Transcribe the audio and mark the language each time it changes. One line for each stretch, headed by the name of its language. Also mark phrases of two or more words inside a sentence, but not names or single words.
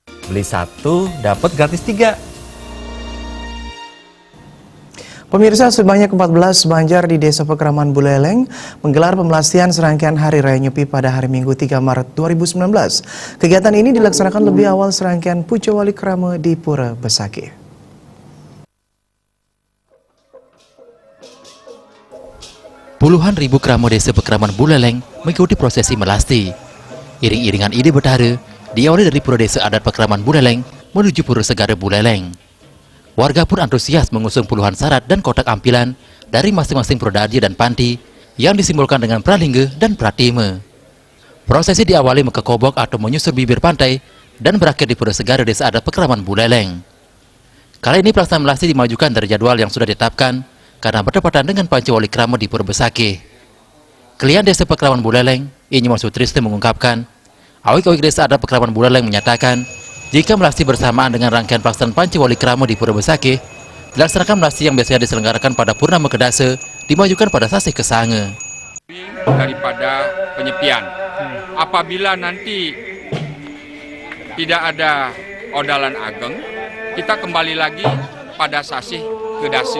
Indonesian: Beli 1 dapat gratis 3. Pemirsa, sebanyak 14 Banjar di Desa Pekraman Buleleng menggelar pemelastian serangkaian Hari Raya Nyepi pada hari Minggu 3 Maret 2019. Kegiatan ini dilaksanakan lebih awal serangkaian Pujo Wali Krama di Pura Besakih. Puluhan ribu krama Desa Pekraman Buleleng mengikuti prosesi melasti. Iring-iringan
Balinese: ide betara
Indonesian: diawali dari Pura Desa Adat Pekraman Buleleng menuju Pura Segara Buleleng. Warga pun antusias mengusung puluhan syarat dan kotak ampilan dari masing-masing Prodadya dan Panti yang disimbolkan dengan pralingga dan pratime. Prosesi diawali mengekobok atau menyusur bibir pantai dan berakhir di Pura Segara Desa Adat Pekraman Buleleng. Kali ini pelaksanaan melasti dimajukan dari jadwal yang sudah ditetapkan karena berdepatan dengan Panci Wali Krama di Pura Besakih. Klien Desa Pekraman Buleleng, Inyi Sutrisno mengungkapkan, awik-awik Desa Adat Pekraman Buleleng menyatakan, jika melasti bersamaan dengan rangkaian pelaksanaan Panci Wali Krama di Pura Besakih, dilaksanakan melasti yang biasanya diselenggarakan pada Purnama Kedasa, dimajukan pada Sasih Kesange. Daripada penyepian, apabila nanti tidak ada
Balinese: odalan ageng,
Indonesian: kita kembali lagi pada Sasih Kedasa.